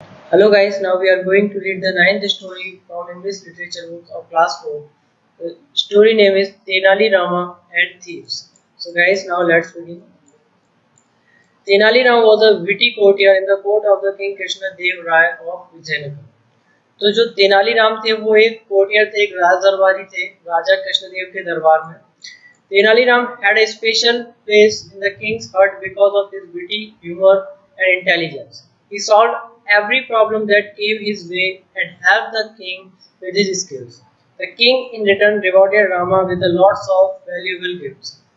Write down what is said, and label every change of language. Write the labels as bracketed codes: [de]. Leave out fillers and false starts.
[en] Hello guys, now we are going to read the ninth story from English literature book of class 4. The story name is Tenali Rama and Thieves. So guys, now let's begin. Tenali Rama was a witty courtier in the court of the King Krishna Dev Rai of Vijayanagar. [hi] तो जो तेनालीराम थे वो एक courtier थे, एक राज दरबारी थे राजा कृष्णदेव के दरबार में. [en] Tenaliram had a special place in the king's heart because of his witty humor and intelligence. He solved every problem that came his way and helped the king with his skills. The king in return rewarded Rama with a lots of valuable gifts.